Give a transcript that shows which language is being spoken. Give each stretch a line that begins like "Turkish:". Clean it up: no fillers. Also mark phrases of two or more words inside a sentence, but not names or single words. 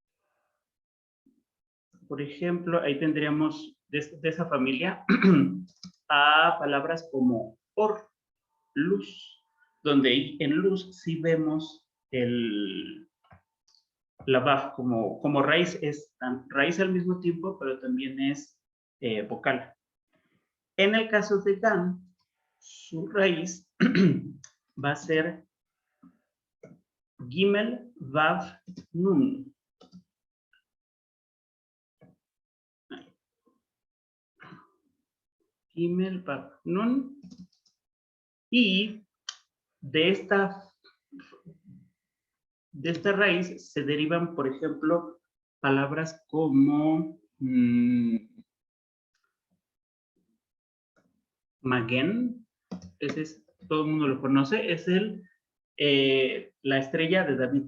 Spanish: Por ejemplo, ahí tendríamos de esa familia a palabras como or, luz, donde en luz sí vemos la baf como raíz, es raíz al mismo tiempo, pero también es vocal. En el caso de gan, su raíz va a ser gimel, vav, nun. Gimel, vav, nun. Y de esta raíz se derivan, por ejemplo, palabras como Maguen, todo el mundo lo conoce, es la estrella de David.